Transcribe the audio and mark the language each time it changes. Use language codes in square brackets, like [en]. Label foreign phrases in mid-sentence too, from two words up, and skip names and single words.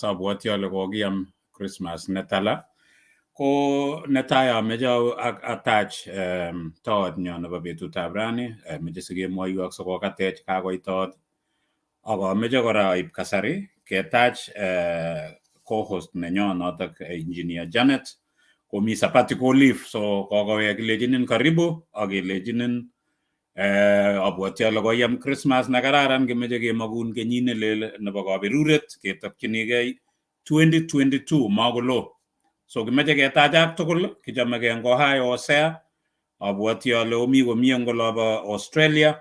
[kln] Abwoti ale kokiam Christmas netala. Ko netai ameche atach toot nyo nebo betutab rani, meche sikemwoiwo ak sikokatech kakoi toot. Ak ameche kora aib kasari ketach co-host nenyo notok Engineer Janet komi [en] sabbatical leave, [kln] so kokowek kilechinin karibu ak kilechinin abwoti ale koyam Christmas nekararan, kimeche kemakun kenyit nelel nebo kaberuret ketokchinigei 2022 makolo. So kimeche ketach ak tugul, kichamegei eng Ohio Osea, abwoti ale omi komie eng olobo Australia.